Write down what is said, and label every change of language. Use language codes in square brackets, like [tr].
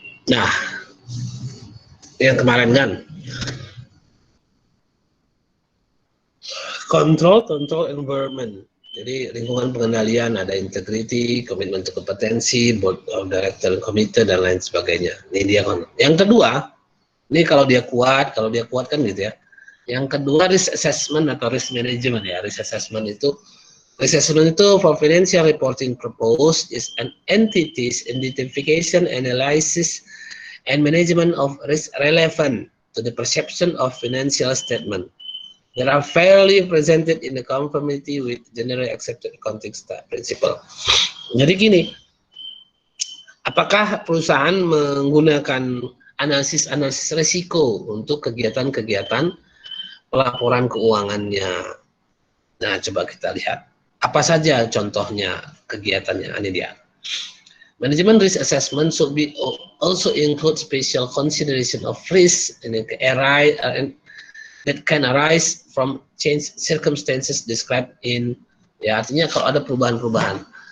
[id] Nah, yang kemarin kan control environment. Jadi lingkungan pengendalian ada integrity, komitmen untuk kompetensi, board of director, komite dan lain sebagainya. Ini dia kan. Yang kedua, ini kalau dia kuat kan gitu ya. Yang kedua risk assessment atau risk management ya. [en] Risk assessment itu for financial reporting purpose is an entity's identification, analysis, and management of risk relevant to the perception of financial statement. They are fairly presented in the conformity with generally accepted accounting principle. [id] Jadi gini, apakah perusahaan menggunakan analisis risiko untuk kegiatan-kegiatan pelaporan keuangannya? Nah, coba kita lihat. Apa saja contohnya kegiatannya? Ini dia. [en] Management risk assessment should be also include special consideration of risk and that can arise from change circumstances described in, [id] ya artinya kalau ada perubahan-perubahan.